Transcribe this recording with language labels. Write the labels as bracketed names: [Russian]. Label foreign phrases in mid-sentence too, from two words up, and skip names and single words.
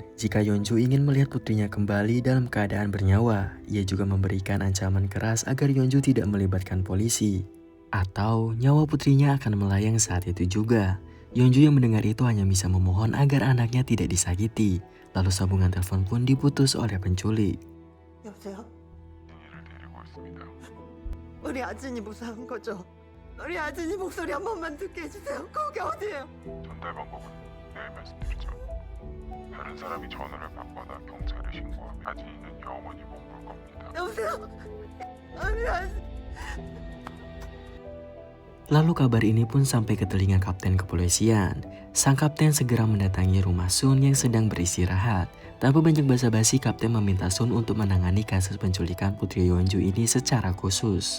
[Indonesian] Jika Yeonju ingin melihat putrinya kembali dalam keadaan bernyawa, ia juga memberikan ancaman keras agar Yeonju tidak melibatkan polisi. Atau nyawa putrinya akan melayang saat itu juga. Yeonju yang mendengar itu hanya bisa memohon agar anaknya tidak disakiti. Lalu sambungan telepon pun diputus oleh penculik. [Korean] 여보세요? 우리 아진이 무사한 거죠? 우리 아진이 목소리 한 번만 듣게 해주세요. 거기 어디예요? 전달 방법은 내일 말씀드리죠. 다른 사람이 전화를 받거나 경찰에 신고하면 아진이는 영원히 못 볼 겁니다. 여보세요? 우리 아진... [Indonesian] Lalu kabar ini pun sampai ke telinga kapten kepolisian. Sang kapten segera mendatangi rumah Sun yang sedang beristirahat. Tanpa banyak basa-basi, kapten meminta Sun untuk menangani kasus penculikan putri Yeonju ini secara khusus.